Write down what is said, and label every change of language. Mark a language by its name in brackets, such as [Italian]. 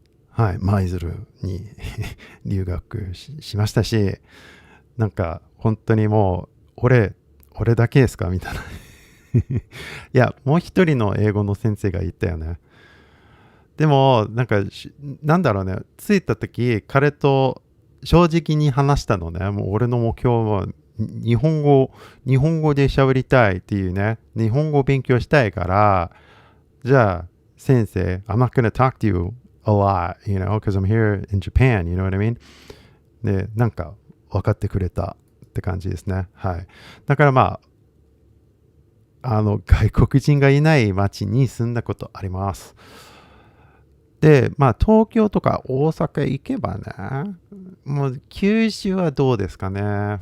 [Japanese] はい、舞鶴に留学 しましたし、なんか本当にもう、俺だけですかみたいな。いや、もう一人の英語の先生がいたよね。でも、なんだろうね、着いた時、彼と正直に話したのね。もう俺の目標は日本語で喋りたいっていうね、日本語を勉強したいから、じゃあ、先生、 [English] I'm not gonna talk to you a lot, because I'm here in Japan, you know what I mean? [Japanese] で、分かってくれたって感じですね。はい。だから外国人がいない町に住んだことあります。で、東京とか大阪行けばね、もう九州はどうですかね。